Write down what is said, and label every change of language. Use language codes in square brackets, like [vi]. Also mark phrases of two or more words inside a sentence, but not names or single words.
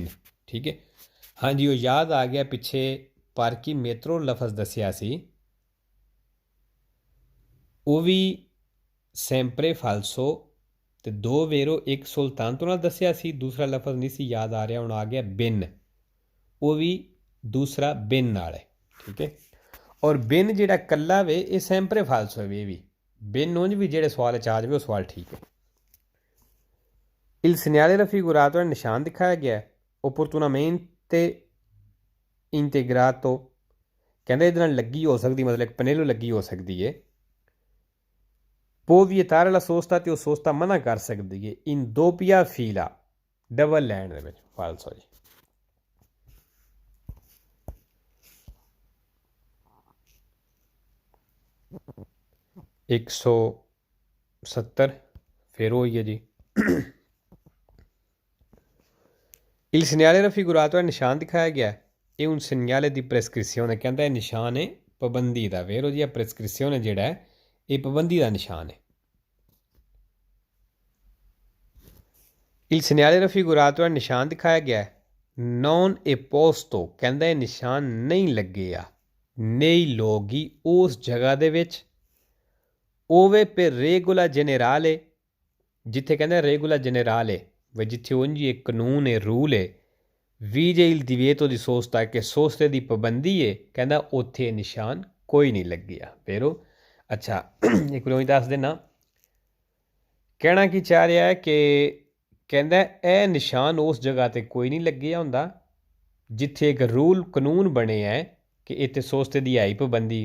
[pa] ਠੀਕ ਹੈ, ਹਾਂਜੀ ਉਹ ਯਾਦ ਆ ਗਿਆ ਪਿੱਛੇ ਪਾਰਕੀ ਮੇਤਰੋ ਲਫ਼ਜ਼ ਦੱਸਿਆ ਸੀ, ਉਹ ਵੀ [it] sempre falso [pa] ਤੇ ਦੋ ਵੇਰੋ ਇੱਕ ਸੁਲਤਾਨ ਤੋਂ ਨਾਲ ਦੱਸਿਆ ਸੀ, ਦੂਸਰਾ ਲਫ਼ਜ਼ ਨਹੀਂ ਸੀ ਯਾਦ ਆ ਰਿਹਾ, ਹੁਣ ਆ ਗਿਆ ਬਿਨ, ਉਹ ਵੀ ਦੂਸਰਾ ਬਿਨ ਨਾਲ ਹੈ। ਠੀਕ ਹੈ, ਔਰ ਬਿਨ ਜਿਹੜਾ ਕੱਲਾ ਵੇ ਇਹ [it] sempre falso [pa] ਵੇ, ਇਹ ਵੀ ਬਿਨ ਉਂਝ ਵੀ ਜਿਹੜੇ ਸਵਾਲ 'ਚ ਆ ਜਾਵੇ ਉਹ ਸਵਾਲ ਠੀਕ ਹੈ। [it] Il segnale raffigurato è [pa] ਨਿਸ਼ਾਨ ਦਿਖਾਇਆ ਗਿਆ [it] opportunamente integrato, [pa] ਕਹਿੰਦੇ ਇਹਦੇ ਨਾਲ ਲੱਗੀ ਹੋ ਸਕਦੀ, ਮਤਲਬ ਇੱਕ ਪਨੇਲੋ ਲੱਗੀ ਹੋ ਸਕਦੀ ਹੈ। [it] può vietare la sosta, [pa] ਤੇ ਉਹ ਸੋਸਤਾ ਮਨਾ ਕਰ ਸਕਦੀ ਹੈ [it] in doppia fila, [pa] ਡਬਲ ਲਾਈਨ ਦੇ ਵਿੱਚ। ਫਾਲਸੋ ਜੀ। ਇੱਕ 170 ਫਿਰ ਹੋਈ ਹੈ ਜੀ। [it] Il segnale raffigurato è [pa] ਨਿਸ਼ਾਨ ਦਿਖਾਇਆ ਗਿਆ, ਇਹ [it] un segnale di prescrizione, [pa] ਕਹਿੰਦਾ ਇਹ ਨਿਸ਼ਾਨ ਹੈ ਪਾਬੰਦੀ ਦਾ। ਵੇਰੋ ਜੀ prescrizione ਜਿਹੜਾ ਹੈ ਇਹ ਪਾਬੰਦੀ ਦਾ ਨਿਸ਼ਾਨ ਹੈ। [it] Il segnale raffigurato è [pa] ਨਿਸ਼ਾਨ ਦਿਖਾਇਆ ਗਿਆ [it] non è posto, [pa] ਕਹਿੰਦਾ ਇਹ ਨਿਸ਼ਾਨ ਨਹੀਂ ਲੱਗੇਗਾ [it] nei luoghi, [pa] ਉਸ ਜਗ੍ਹਾ ਦੇ ਵਿੱਚ [it] ove per regola generale, [pa] ਜਿੱਥੇ ਕਹਿੰਦਾ [it] regola generale [pa] ਵੀ ਜਿੱਥੇ ਉਂਝ ਇੱਕ ਕਾਨੂੰਨ ਹੈ, ਰੂਲ ਹੈ, [it] vige il divieto di sosta, [pa] ਕਿ ਸੋਸਤੇ ਦੀ ਪਾਬੰਦੀ ਹੈ, ਕਹਿੰਦਾ ਉੱਥੇ ਨਿਸ਼ਾਨ ਕੋਈ ਨਹੀਂ ਲੱਗਿਆ। ਫੇਰੋ ਅੱਛਾ ਇੱਕ ਵਾਰ ਦੱਸ ਦੇਣਾ ਕਹਿਣਾ ਕੀ ਚਾਹ ਰਿਹਾ ਹੈ ਕਿ ਕਹਿੰਦਾ ਇਹ ਨਿਸ਼ਾਨ ਉਸ ਜਗ੍ਹਾ 'ਤੇ ਕੋਈ ਨਹੀਂ ਲੱਗਿਆ ਹੁੰਦਾ ਜਿੱਥੇ ਇੱਕ ਰੂਲ ਕਾਨੂੰਨ ਬਣੇ ਹੈ ਕਿ ਇੱਥੇ ਸੋਸਤੇ ਦੀ ਆਈ ਪਾਬੰਦੀ।